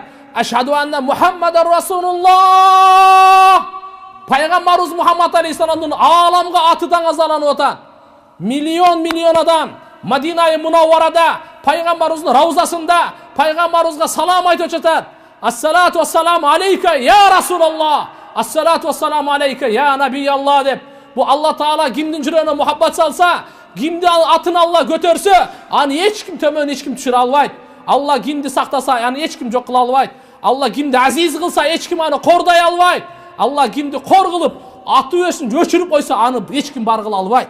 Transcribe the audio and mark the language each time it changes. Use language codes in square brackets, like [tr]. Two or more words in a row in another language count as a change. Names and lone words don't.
[ar] أشهد أن محمدا رسول الله. [ky] Пайгамбарыбыз Мухаммад алейхиссаламдын ааламга аты даңазаланып атат. Миллион адам Мадина-и Мунавварада пайгамбарыбыздын раузасында пайгамбарыбызга салам айтып жатат. [ar] الصلاة والسلام عليك يا رسول الله. الصلاة والسلام عليك يا نبي الله деп. [ky] Бу Алла Таала кимдин жүрөгүнө мухаббат салса, кимди атын Алла көтөрсө, аны эч ким төмөн эч ким түшүрө албайт. Алла кимди сактаса, аны эч ким жок кыла албайт. Алла кимди азиз кылса, эч ким аны кордай албайт. Алла кимди кор кылып, аты өсүн өчүрүп койсо, аны эч ким бар кыла албайт.